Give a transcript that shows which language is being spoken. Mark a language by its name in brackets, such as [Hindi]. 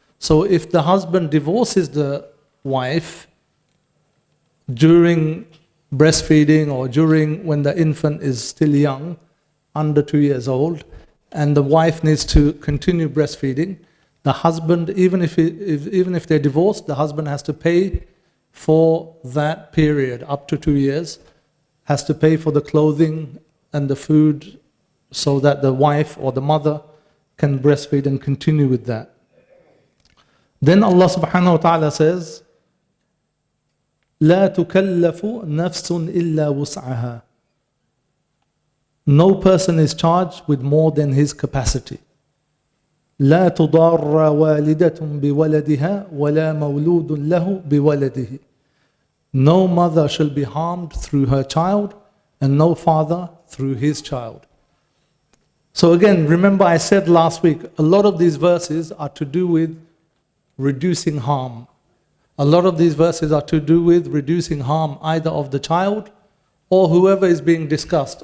[English] So if the husband divorces the wife during breastfeeding or during when the infant is still young, under 2 years old, and the wife needs to continue breastfeeding, the husband, even if they're divorced, the husband has to pay for that period up to 2 years, has to pay for the clothing and the food so that the wife or the mother can breastfeed and continue with that. Then Allah subhanahu wa ta'ala says, [Arabic] لا تكلف نفس إلا وسعها. [English] No person is charged with more than his capacity. [Arabic] لا تضار والدة بولدها ولا مولود له بولده. [English] No mother shall be harmed through her child and no father through his child. So again, remember I said last week, a lot of these verses are to do with reducing harm. A lot of these verses are to do with reducing harm either of the child or whoever is being discussed.